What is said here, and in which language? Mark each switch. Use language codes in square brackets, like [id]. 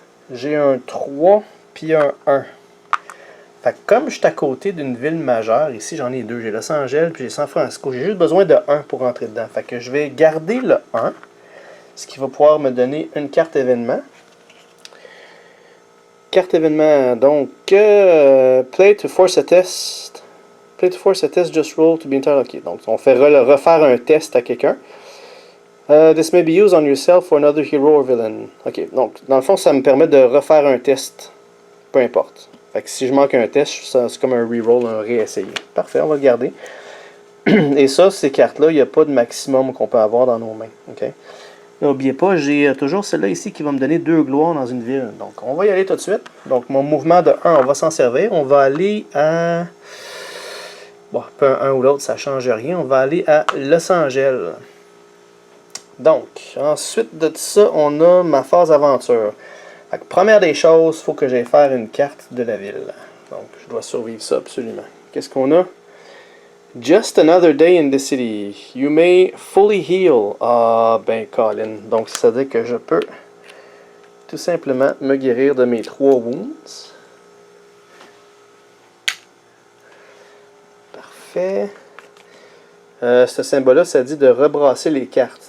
[fr] J'ai un 3 puis un 1. Fait que comme je suis à côté d'une ville majeure, ici j'en ai 2, j'ai Los Angeles puis j'ai San Francisco, j'ai juste besoin de 1 pour rentrer dedans. Fait que je vais garder le 1, ce qui va pouvoir me donner une carte événement. Carte événement, donc [en] play to force a test. Play to force a test, just roll to be entirely okay. [fr] Donc on fait refaire un test à quelqu'un. [en] This may be used on yourself or another hero or villain. [fr] Ok, donc dans le fond ça me permet de refaire un test, peu importe. Fait que si je manque un test, c'est comme un reroll, un réessayer. Parfait, on va le garder. Et ça, ces cartes-là, il n'y a pas de maximum qu'on peut avoir dans nos mains. Okay? N'oubliez pas, j'ai toujours celle-là ici qui va me donner 2 gloires dans une ville. Donc, on va y aller tout de suite. Donc, mon mouvement de 1, on va s'en servir. On va aller à... bon, peu un ou l'autre, ça ne change rien. On va aller à Los Angeles. Donc, ensuite de ça, on a ma phase aventure. Fait que, première des choses, il faut que j'aille faire une carte de la ville. Donc, je dois survivre ça absolument. Qu'est-ce qu'on a? [en] Just another day in the city. You may fully heal. [fr] Ah, ben, [en] Colin. [fr] Donc, ça veut dire que je peux tout simplement me guérir de mes 3 wounds. Parfait. Ce symbole-là, ça dit de rebrasser les cartes.